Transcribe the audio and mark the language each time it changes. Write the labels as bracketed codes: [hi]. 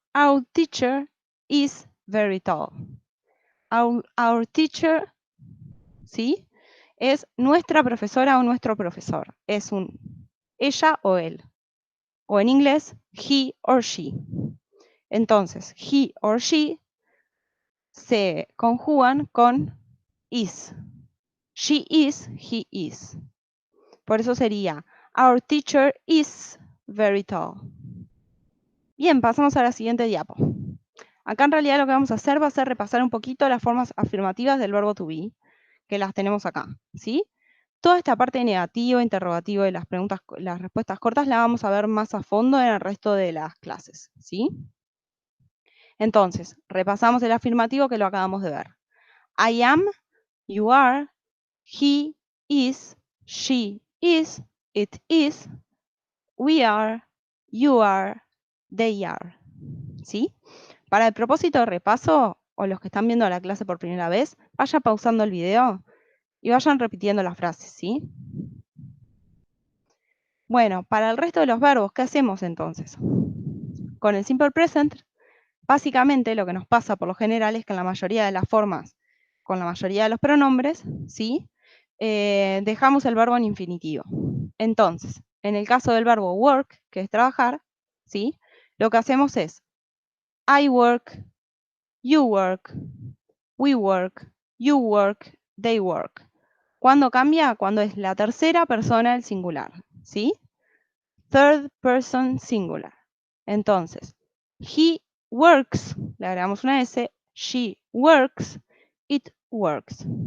[en] Our teacher is very tall. Our teacher, ¿sí? [es] Es nuestra profesora o nuestro profesor. Es un ella o él. O en inglés, [en] he or she. [es] Entonces, [en] he or she [es] se conjugan con is. [en] She is, he is. [es] Por eso sería, [en] our teacher is very tall. [es] Bien, pasamos a la siguiente diapo. Acá en realidad lo que vamos a hacer va a ser repasar un poquito las formas afirmativas del verbo to be, que las tenemos acá, ¿sí? Toda esta parte negativa, interrogativo y las respuestas cortas la vamos a ver más a fondo en el resto de las clases, ¿sí? Entonces, repasamos el afirmativo que lo acabamos de ver. [en] I am, you are, he is, she is, it is, we are, you are, they are. [es] ¿Sí? Para el propósito de repaso, o los que están viendo la clase por primera vez, vayan pausando el video y vayan repitiendo las frases, ¿sí? Bueno, para el resto de los verbos, ¿qué hacemos entonces? Con el simple present, básicamente lo que nos pasa por lo general es que en la mayoría de las formas, con la mayoría de los pronombres, ¿sí? Dejamos el verbo en infinitivo. Entonces, en el caso del verbo work, que es trabajar, ¿sí? Lo que hacemos es [en] I work, you work, we work, you work, they work. [es] ¿Cuándo cambia? Cuando es la tercera persona del singular, ¿sí? [en] Third person singular. [es] Entonces, [en] he works, [es] le agregamos una S, [en] she works, it works.